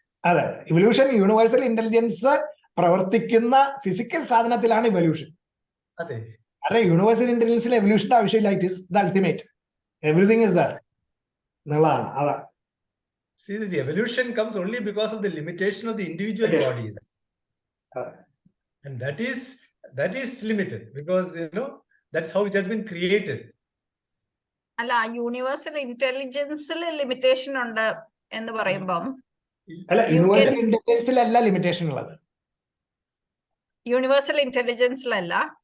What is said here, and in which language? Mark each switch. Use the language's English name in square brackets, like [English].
[Malayalam] അതെ, evolution universal intelligence പ്രവർത്തിക്കുന്ന physical സാധനത്തിലാണ് evolution. അതെ, യൂണിവേഴ്സൽ ഇന്റലിജൻസിൽ എവല്യൂഷന്റെ ആവശ്യമില്ല. [English] it is the ultimate, everything is there [Malayalam] എന്നുള്ളതാണ്. അതാ [English] See, the evolution comes only because of the limitation of the individual bodies, and that is limited because that's how it has been created. [Malayalam] അല്ല, universal ഇന്റലിജൻസിൽ limitation ഉണ്ട് എന്ന് പറയുമ്പം അല്ല, universal ഇന്റലിജൻസിലല്ല limitation ഉള്ളത്. Universal ഇന്റലിജൻസിലല്ല.